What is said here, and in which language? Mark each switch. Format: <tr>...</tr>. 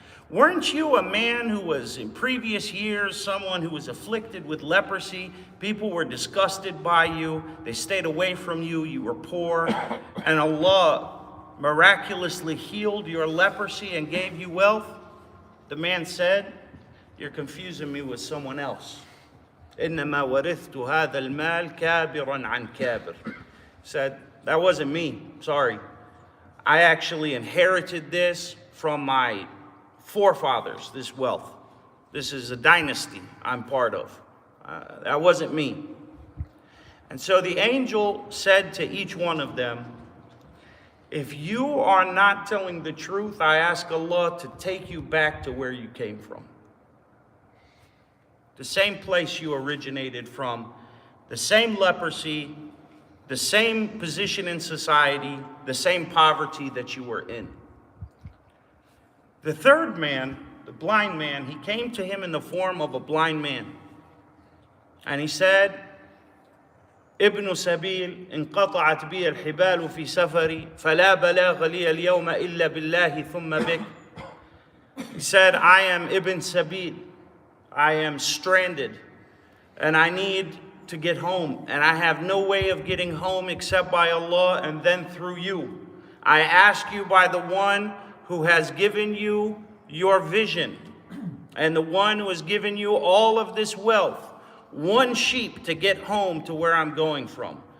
<en>Weren't you a man who was in previous years, someone who was afflicted with leprosy? People were disgusted by you. They stayed away from you. You were poor. And Allah miraculously healed your leprosy and gave you wealth? The man said, you're confusing me with someone else.</en> <ar>إنما ورثت هذا المال كابرا عن كابر.</ar> <en>Said, that wasn't me, sorry. I actually inherited this from my forefathers, this wealth. This is a dynasty I'm part of. That wasn't me. And so the angel said to each one of them, if you are not telling the truth, I ask Allah to take you back to where you came from. The same place you originated from, the same leprosy, the same position in society, the same poverty that you were in. The third man, the blind man, he came to him in the form of a blind man. And he said,</en> <ar>ابن سبيل انقطعت بي الحبال في سفري فلا بلاغ لي اليوم إلا بالله ثم بك.</ar> <en>He said, I am Ibn Sabil. I am stranded and I need to get home, and I have no way of getting home except by Allah and then through you. I ask you by the one who has given you your vision and the one who has given you all of this wealth, one sheep to get home to where I'm going from.</en>